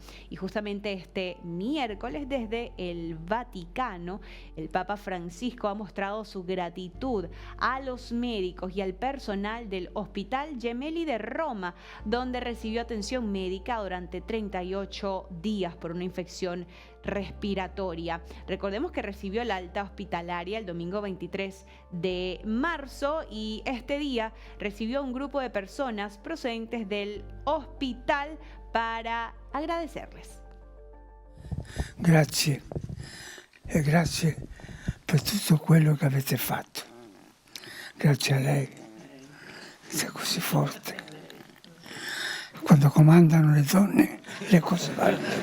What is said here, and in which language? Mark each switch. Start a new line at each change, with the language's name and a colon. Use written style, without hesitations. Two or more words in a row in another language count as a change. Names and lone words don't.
Spanish: Y justamente este miércoles, desde el Vaticano, el Papa Francisco ha mostrado su gratitud a los médicos y al personal personal del Hospital Gemelli de Roma, donde recibió atención médica durante 38 días por una infección respiratoria. Recordemos que recibió el alta hospitalaria el domingo 23 de marzo y este día recibió un grupo de personas procedentes del hospital para agradecerles.
Italian: Grazie e grazie per tutto quello che avete fatto. Grazie a lei, sei così forte. Quando comandano le donne, le cose vanno.